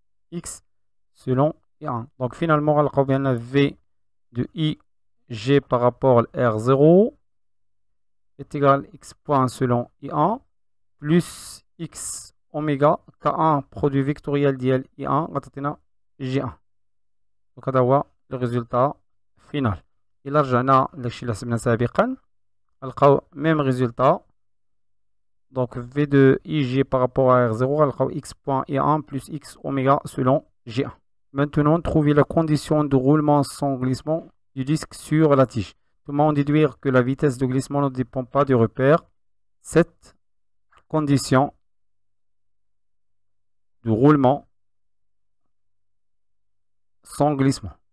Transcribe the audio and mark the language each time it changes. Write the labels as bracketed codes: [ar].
[fr] X selon I1. Donc finalement, on va bien V de IJ par rapport à R0 est égal à x point selon I1 plus x oméga K1 produit vectoriel [ar] ديال [fr] I1 [ar] غتعطينا [fr] G1. donc [ar] هذا هو [fr] le résultat final. [ar] إلا رجعنا لداكشي اللي حسبنا سابقا نلقاو [fr] même résultat. donc V de IJ par rapport à R0 [ar] غنلقاو [fr] x point I1 plus x oméga selon G1. Maintenant, trouver la condition de roulement sans glissement du disque sur la tige. Comment déduire que la vitesse de glissement ne dépend pas du repère? Cette condition de roulement sans glissement.